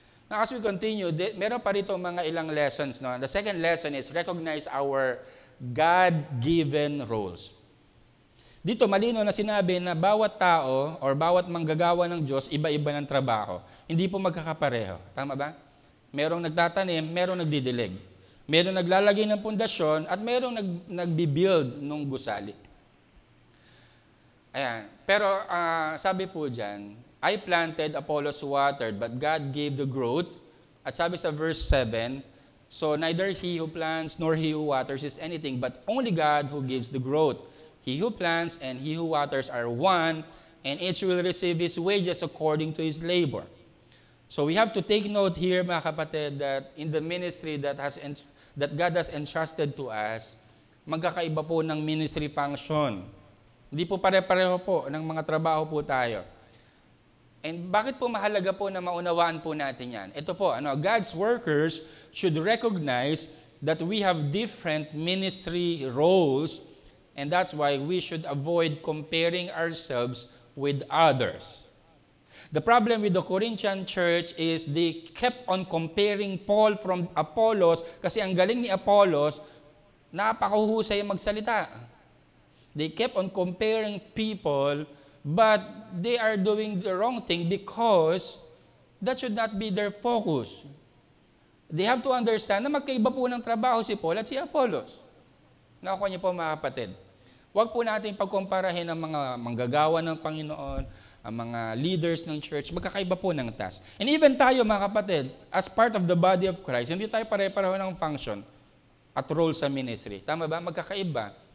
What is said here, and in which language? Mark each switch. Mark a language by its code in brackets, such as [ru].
[en] Now, as we continue, [tl] meron pa rito mga ilang lessons. [en] No? The second lesson is recognize our God-given roles. [tl] Dito, malino na sinabi na bawat tao or bawat manggagawa ng Diyos, iba-iba ng trabaho. Hindi po magkakapareho. Tama ba? Merong nagtatanim, merong nagdidilig. Merong naglalagay ng pundasyon, at merong nagbibuild ng gusali. Ayan. Pero sabi po dyan, [en] I planted, Apollos watered, but God gave the growth. [tl] At sabi sa [en] verse 7, so neither he who plants nor he who waters is anything, but only God who gives the growth. He who plants and he who waters are one, and each will receive his wages according to his labor. So we have to take note here, [tl] mga kapatid, [en] that in the ministry that God has entrusted to us, [tl] magkakaiba po ng [en] ministry function. [tl] Hindi po pare-pareho po ng mga trabaho po tayo. And bakit po mahalaga po na maunawaan po natin yan? Ito po, [en] God's workers should recognize that we have different ministry roles, and that's why we should avoid comparing ourselves with others. The problem with the Corinthian church is they kept on comparing Paul from Apollos [tl] kasi ang galing ni Apollos, napakahusay magsalita. [en] They kept on comparing people, but they are doing the wrong thing because that should not be their focus. They have to understand [tl] na magkaiba po ng trabaho si Paul at si Apollos. Nakuha niyo po mga kapatid. Huwag po natin pagkumparahin ang mga manggagawa ng Panginoon, ang mga leaders ng church, magkakaiba po ng task. And even tayo mga kapatid, [en] as part of the body of Christ, [tl] hindi tayo pare-pareho ng function at role sa ministry. Tama ba? Magkakaiba.